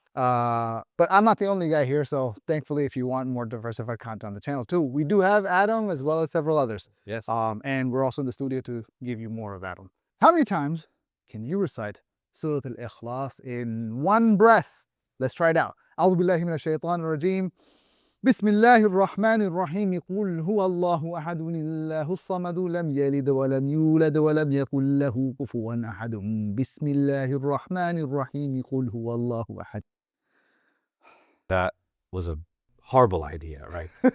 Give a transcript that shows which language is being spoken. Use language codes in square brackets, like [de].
[en] But I'm not the only guy here, so thankfully, if you want more diversified content on the channel too, we do have Adam as well as several others. Yes. And we're also in the studio to give you more of Adam. How many times can you recite Surah Al-Ikhlas in one breath? Let's try it out. [ar] أعوذ بالله من الشيطان الرجيم. بسم الله الرحمن الرحيم. قل هو الله أحد الله الصمد لم يلد ولم يولد ولم يكن له كفوا أحد. بسم الله الرحمن الرحيم. قل هو الله أحد. [en] That was a horrible idea, right?